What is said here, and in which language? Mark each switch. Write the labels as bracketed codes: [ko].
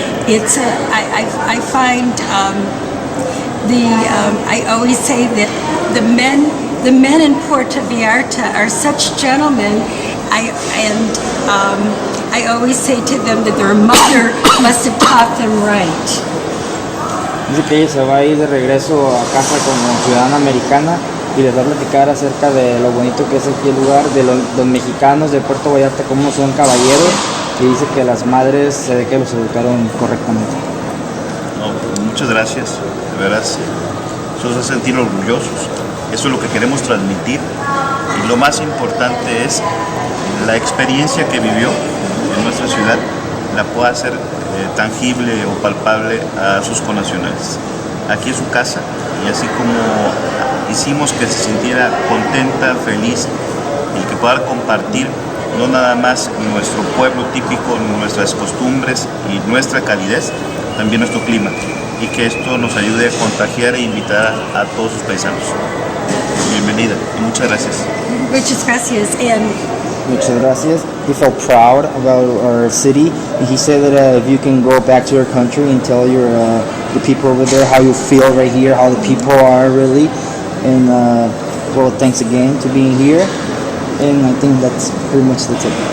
[en] I find I always say that the men in Puerto Vallarta are such gentlemen. I always say to them that their mother must have taught them right. [es] Dice que ella se va a ir de regreso a casa como ciudadana americana y les va a platicar acerca de lo bonito que es aquí el lugar, de los mexicanos de Puerto Vallarta, cómo son caballeros, y dice que las madres se ve que los educaron correctamente. No, muchas gracias, de veras, nos hace sentir orgullosos. Eso es lo que queremos transmitir, y lo más importante es la experiencia que vivió en nuestra ciudad la pueda hacer tangible o palpable a sus connacionales. Aquí es su casa, y así como hicimos que se sintiera contenta, feliz y que pueda compartir no nada más nuestro pueblo típico, nuestras costumbres y nuestra calidez, también nuestro clima, y que esto nos ayude a contagiar e invitar a todos sus paisanos. Bienvenida y muchas gracias. Muchas gracias. Muchas gracias. [en] He felt proud about our city, and he said that if you can go back to your country and tell the people over there how you feel right here, how the people are really, and well, thanks again to being here, and I think that's pretty much the tip.